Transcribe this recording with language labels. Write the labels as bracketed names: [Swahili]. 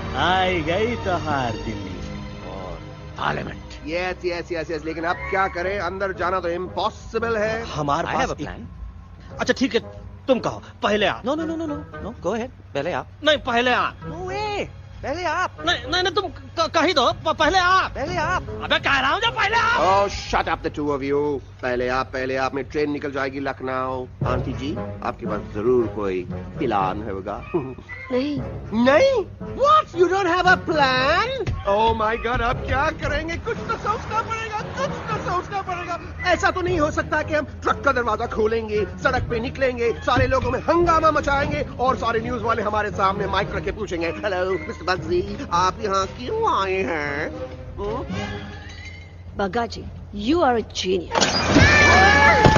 [Hindi] आई गई तो हार Delhi parliament. [English] yes yes yes yes, [Hindi] लेकिन अब क्या करें? अंदर जाना तो इम्पॉसिबल है। हमारे पास प्लान। अच्छा ठीक है, तुम कहो, पहले आप। [English] no no no no no no, go ahead, [Hindi] पहले आप। नहीं, पहले आप। [English] no way, [Hindi] पहले आप। नहीं नहीं, तुम कही दो, पहले आप। पहले आप। अबे कह रहा हूँ जो पहले आप। [English] Oh shut up the two of you. [Hindi] पहले आप, पहले आप में ट्रेन निकल जाएगी लखनऊ। आंटी जी आपके पास जरूर कोई प्लान होगा। नहीं नहीं? [English] What? You don't have a plan? Oh my God, [Hindi] अब क्या करेंगे? कुछ तो सोचना पड़ेगा, कुछ तो सोचना पड़ेगा। ऐसा तो नहीं हो सकता कि हम ट्रक का दरवाजा खोलेंगे, सड़क पे निकलेंगे, सारे लोगों में हंगामा मचाएंगे और सारे न्यूज वाले हमारे सामने माइक रख के पूछेंगे, हेलो मिस्टर बग्जी, आप यहाँ क्यों आए हैं? [English] Bagga ji, you are a genius.